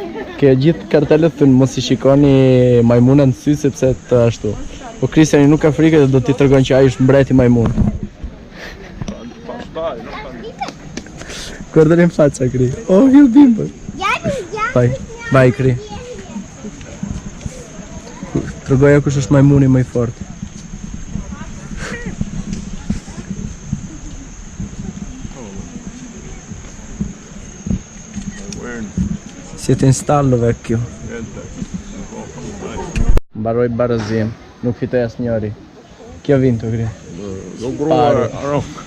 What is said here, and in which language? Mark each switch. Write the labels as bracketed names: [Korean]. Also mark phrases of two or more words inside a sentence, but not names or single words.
[Albanian] Ke gjithë kartelet thënë mos i shikoni majmuna në sy sepse të ashtu. Po Kristiani nuk ka frikë dhe do t'i tregojnë që ai është mbreti majmun. [Italian] Guardali in faccia, Cri. Oh, il bimbo. Vai, Cri. [Albanian] Tregoja kush është majmuni më i fortë. [Italian] Siete in stallo, vecchio. [Albanian] Mbaroi barazim, nuk fitoi asnjëri. [Italian] Chi ha vinto, Cri? Sparo.